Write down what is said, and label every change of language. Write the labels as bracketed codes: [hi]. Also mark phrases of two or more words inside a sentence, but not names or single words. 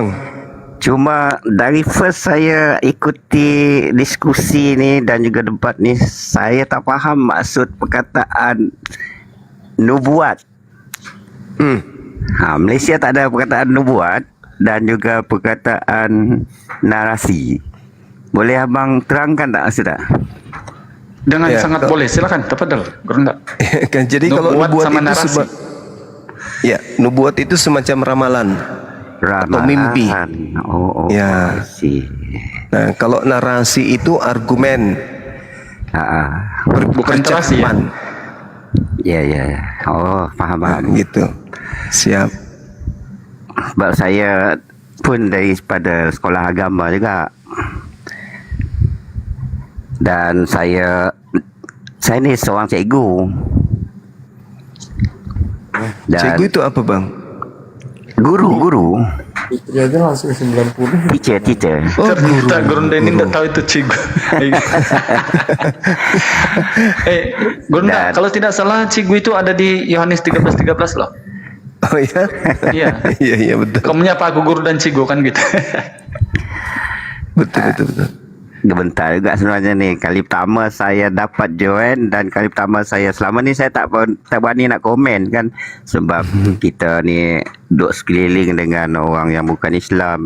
[ms] Cuma dari first saya ikuti diskusi ni dan juga debat ni, saya tak faham maksud perkataan nubuat. Malaysia tak ada perkataan nubuat dan juga perkataan narasi. Boleh abang terangkan tak maksud tak? [id] Dengan sangat boleh, silakan. Tafadhal, Gurunda. Jadi kalau nubuat sama itu narasi. Nubuat itu semacam ramalan atau mimpi. Ya. Nah, kalau narasi itu argumen. Bukan narasi ya. Ya. [ms] Oh, faham. [id] Gitu. Siap. [ms] Sebab saya pun daripada sekolah agama juga. Dan saya ni seorang cikgu. Dan cikgu itu apa bang? [id] Guru. Dia aja langsung 90. Teacher. Ternyata Gurunda ini tidak tahu itu cikgu. Gurunda, kalau tidak salah cikgu itu ada di Yohanes 13:13 loh. Oh iya? Iya. Iya betul. Kamu menyapa aku guru dan cikgu kan gitu. Betul. [ms] Gebentar juga sebenarnya nih. Kali pertama saya dapat join dan kali pertama saya selama ni saya tak berani nak komen kan, sebab kita ni duduk sekeliling dengan orang yang bukan Islam.